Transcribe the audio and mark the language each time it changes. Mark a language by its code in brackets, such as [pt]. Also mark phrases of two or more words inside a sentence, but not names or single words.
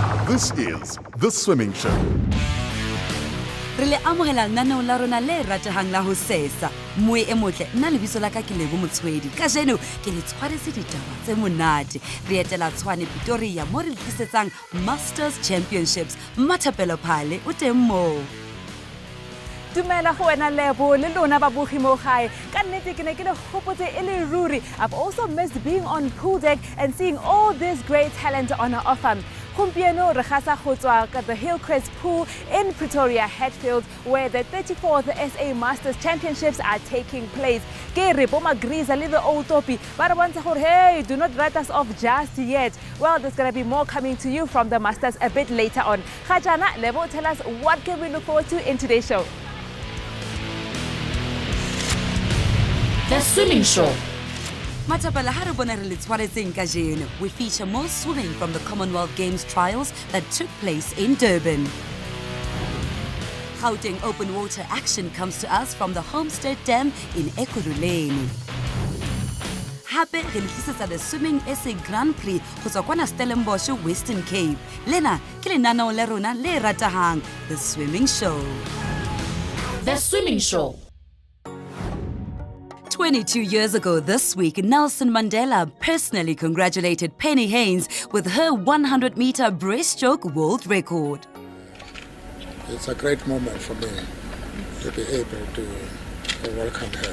[en] This is The Swimming Show. [st] Re le amogela lenaneo la rona le ratehang la ho sesa. Moe e motle nna lebitso la ka ke Lebo Motswedi. Kajeno ke le tshwaretse ditaba tse monate. Re etela Tshwane Pretoria mo re tlisetsang Masters Championships. Mathapelo Phale o teng moo. [tn] Dumela go wena Lebo le lona ba bogi mo gae. Ka nnete ke ne ke le gopotse e le ruri. [en] I've also missed being on pool deck and seeing all this great talent on offer. [tn] Gompieno re gasa go tswa ka [en] the Hillcrest Pool in Pretoria Hatfield, where the 34th SA Masters Championships are taking place. [tn] Ke re bo Magriza le [en] the old [tn] topi ba re bontsha gore hey, [en] do not write us off just yet. Well, there's going to be more coming to you from the Masters a bit later on. Khajana, Lebo, tell us what can we look forward to in today's show? The Swimming Show. [st] Mathapelo ha re bona re le tshwaretseng kajeno. [en] We feature more swimming from the Commonwealth Games trials that took place in Durban. Gauteng open water action comes to us from the Homestead Dam in Ekurhuleni. [tn] Hape re tlisetsa the Swimming SA Grand Prix go tswa kwana Stellenbosch, Western Cape. [st] Lena ke lenaneo le rona le ratehang, [en] The Swimming Show. The Swimming Show. 22 years ago this week, Nelson Mandela personally congratulated Penny Haynes with her 100-meter breaststroke world record. It's a great moment for me to be able to welcome her.